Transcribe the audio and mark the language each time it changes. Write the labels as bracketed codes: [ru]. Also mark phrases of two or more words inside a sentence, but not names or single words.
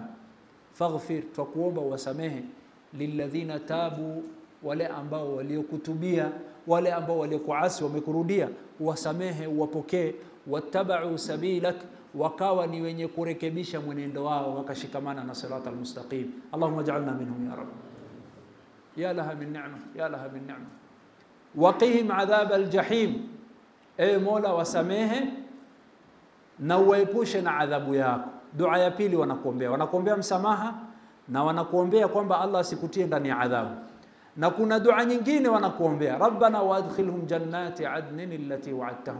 [sw] Faghfir, tukuomba wasamehe, [ar] للذين تابوا, [sw] wale ambao waliokutubia, wale ambao waliokuasi wamekurudia, wasamehe, wapokee. [ar] واتبعوا سبيلك, [sw] wakawa ni wenye kurekebisha mwenendo wao, wakashikamana na [ar] الصراط المستقيم. اللهم اجعلنا منهم يا رب. يا لها من نعمة يا لها من نعمة. وقهم عذاب الجحيم, [sw] ewe Mola wasamehe na uepushe na adhabu yako. Dua ya pili wanakuombea msamaha, na wanakuombea kwamba Allah asikutie ndani ya adhabu. Na kuna dua nyingine wanakuombea, [ar] ربنا وأدخلهم جنات عدن التي وعدتهم.